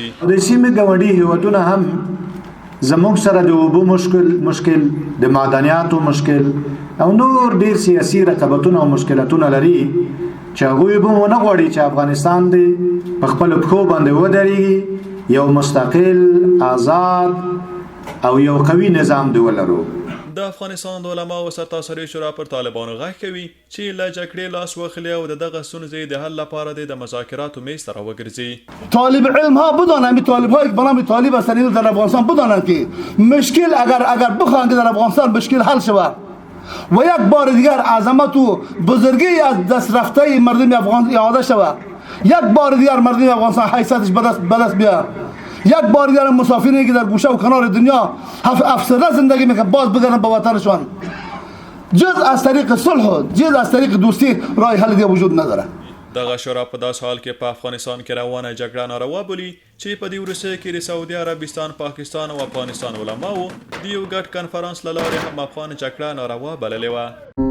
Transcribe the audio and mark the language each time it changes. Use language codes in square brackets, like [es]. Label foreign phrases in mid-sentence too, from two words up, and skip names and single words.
[ps] د سیمې ګاونډي هیوادونه هم زموږ سره د اوبو مشکل، د معدنیاتو مشکل او نور ډیر سیاسي رقابتونه او مشکلاتونه لري چې هغوی به ونه غواړي چې افغانستان دې په خپلو پښو باندې ودرېږي، یو مستقل، آزاد او یو قوي نظام دی ولرو. د افغانستان د علماو سرتاسري شورا پر طالبانو غږ کوي چې له جګړې لاس واخلي او دغه ستونزې د حل لپاره د مذاکراتو میز ته راوګرځي. [fa] طالب علم ها بدانند، طالب های به نام طالب هستند در افغانستان بدانند که مشکل اگر بخواهند در افغانستان مشکل حل شود و یک بار دیگر عظمت و بزرگی از دست رفته مردم افغان اعاده شود، یک بار دیگر مردم افغانستان حیثیتش به دست بیاد، یک بار دیگر مسافرینی که در گوشه و کنار دنیا افسرده زندگی میکنن باز بگردن به وطنشان، جز از طریق صلح، جز از طریق دوستی راه حل دیگه وجود نداره. [ps] دغه شورا په داس حال کې په افغانستان کې روانه جګړه ناروا بولي چې په دې وروستیو کې د سعودي عربستان، پاکستان او افغانستان علماو د یو ګډ کنفرانس له لارې هم افغان جګړه ناروا بللې وه.